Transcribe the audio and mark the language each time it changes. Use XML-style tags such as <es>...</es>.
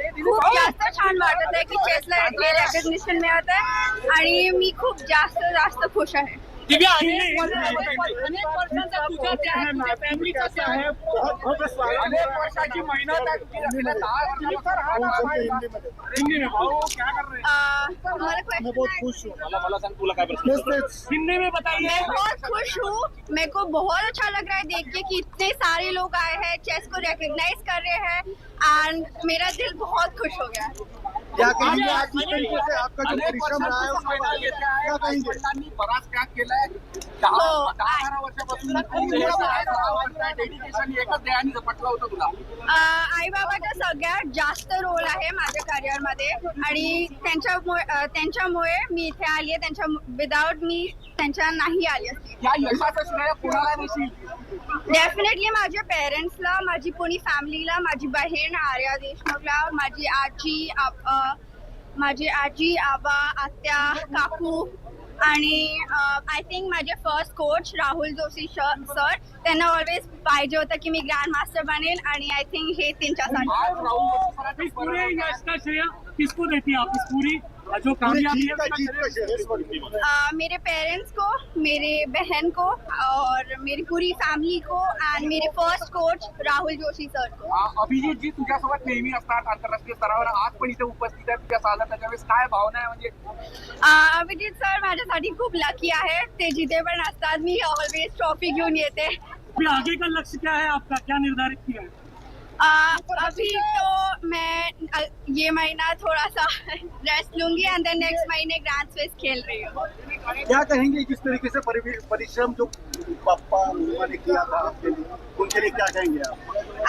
<mr>खूप जास्त छान वाटत आहे की चेसला इतके रेकग्निशन मिळत आहे आणि मी खूप जास्त खुश आहे. दिव्या, अनेक वर्षांचा तुझा त्या आहे, तुझ्या फॅमिलीचा त्या आहे, अनेक वर्षाची मेहनत आहे तुझी.</mr> <hi>हिंदी में भाऊ क्या कर रहे हैं?</hi> <mr>मला</mr> <hi>मैं बहुत खुश हूँ.</hi> <mr>मला सांग तुला काय प्रश्न.</mr> <hi>हिंदी में बताइए. मैं बहुत खुश हूँ. मेरे को बहुत अच्छा लग रहा है देख के कि इतने सारे लोग आए हैं, चेस को रिकॉग्नाइज कर रहे हैं एंड मेरा दिल बहुत खुश हो गया. क्या कहेंगे आज इस तरीके से आपका जो परिश्रम रहा है उसके बारे में क्या कहेंगे?</hi> <mr>बराच त्याग केलाय. 10-12 वर्षापासून डेडिकेशन एकच ध्येयाने झपटलं होतं तुला. आई बाबाचा सगळ्यात जास्त रोल आहे माझ्या करिअरमध्ये आणि त्यांच्यामुळे मी इथे आली आहे. विदाउट मी त्यांच्या नाही आली असती. या यशाचं श्रेय कुणाला देशील? डेफिनेटली माझ्या पेरेंट्सला, माझी पुणी फॅमिलीला, माझी बहीण आर्या देशमुखला, माझी आजी आबा आत्या काकू आणि आय थिंक माझे first coach Rahul Joshi sir, त्यांना ऑलवेज पाहिजे होतं की मी ग्रँड मास्टर बनेल आणि आय थिंक हे त्यांच्यासाठी.</mr> <hi>इस पूरे यश का श्रेय किसको देती है आप? इस पूरी जो कामयाबी है मेरे पेरेंट्स को, मेरे बहन को और मेरी पूरी फॅमिली को एंड मेरे first coach Rahul Joshi sir को.</hi> <mr>अभिजित जी तुझ्यासोबत नेहमी असतात आंतरराष्ट्रीय स्तरावर, आज पण इथे उपस्थित आहेत. तुझ्या साला त्याच्यावेळेस काय भावना आहे? म्हणजे अभिजित सर माझ्यासाठी खूप लकी आहे. ते जिथे पण असतात मी ऑलवेज ट्रॉफी घेऊन येते.</mr> <hi>फिर आगे का लक्ष्य क्या है आपका? क्या निर्धारित किया है? अभी तो मैं ये महीना थोड़ा सा रेस्ट लूंगी एंड देन नेक्स्ट महीने ग्रैंड स्विस खेल रही हूँ. क्या कहेंगे किस तरीके से परिश्रम जो पापा ने किया था आपके लिए, उनके लिए क्या कहेंगे आप?</hi>